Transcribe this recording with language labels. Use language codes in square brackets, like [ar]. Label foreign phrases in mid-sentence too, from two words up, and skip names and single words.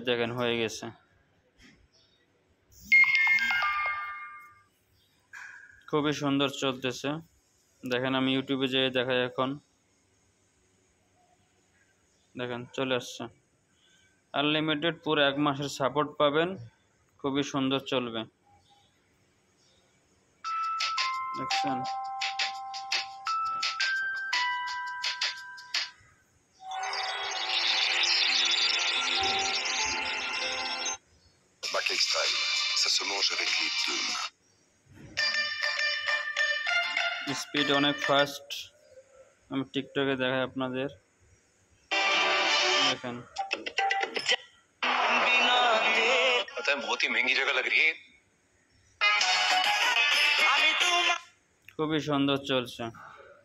[bn] দেখেন হয়ে গেছে, খুবই সুন্দর চলতেছে। দেখেন আমি ইউটিউবে যেয়ে দেখাই এখন। দেখেন চলে আসছে, আনলিমিটেড পুরো 1 মাসের সাপোর্ট পাবেন, খুবই সুন্দর চলবে। দেখছেন [fr] Cristal, ça se mange avec les deux mains. [bn] স্পিড অনেক ফাস্ট। আমি টিকটকে দেখাই আপনাদের। দেখেন [hi] पता है बहुत ही महंगी जगह लग रही है। [bn] খুবই সুন্দর চলছে।